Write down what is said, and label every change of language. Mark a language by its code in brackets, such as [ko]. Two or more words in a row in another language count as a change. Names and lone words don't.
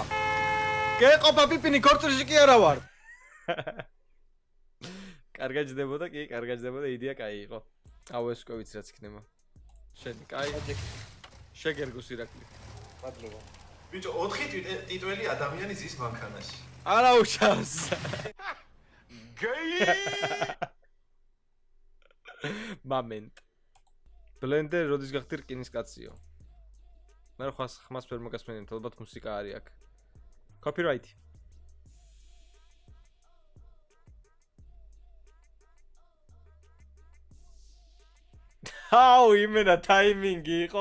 [ka] გეყოფა პიპინი ქორწილში კი არა ვარ. კარგად ჯდებოდა, კი, კარგად ჯდებოდა, იდეა კაი იყო. აუ ეს უკვე ვიცი რაც იქნება. შენ კაი. შეგერგოს ირაკლი. მადლობა. ბიჭო 4 ტიტველი ადამიანი ზის მანქანაში. არა უშავს. Gay! Moment. Blender როდის გახდი რკინის კაციო? მე ხმას ვერ მოგასმენთ, ალბათ მუსიკა არის აქ. Copyright. აუ იმენა ტაიმინგი იყო.